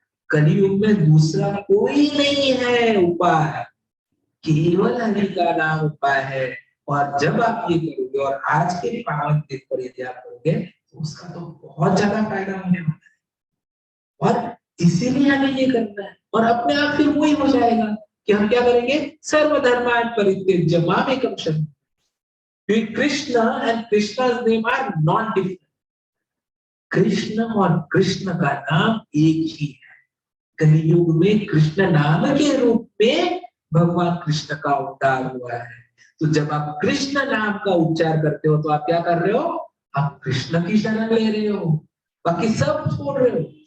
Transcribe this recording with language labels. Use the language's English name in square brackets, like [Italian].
[Hindi] कलियुग में दूसरा कोई नहीं है उपाय, केवल हरि का नाम उपाय है। और जब आप ये करोगे और आज के पावन दिन पर यदि आप करोगे तो उसका तो बहुत ज्यादा फायदा होने वाला है। और इसीलिए हमें ये करना है। और अपने आप फिर वही हो जाएगा कि हम क्या करेंगे? [Sanskrit] सर्वधर्मान् परित्यज्य मामेकं शरणं। [English] Krishna and Krishna's name are not different. [Hindi] Krishna और कृष्ण का नाम एक ही है। कलियुग में कृष्ण नाम के रूप में भगवान कृष्ण का अवतार हुआ है। तो जब आप कृष्ण नाम का उच्चार करते हो तो आप क्या कर रहे हो? आप कृष्ण की शरण ले रहे हो, बाकी सब छोड़ रहे हो।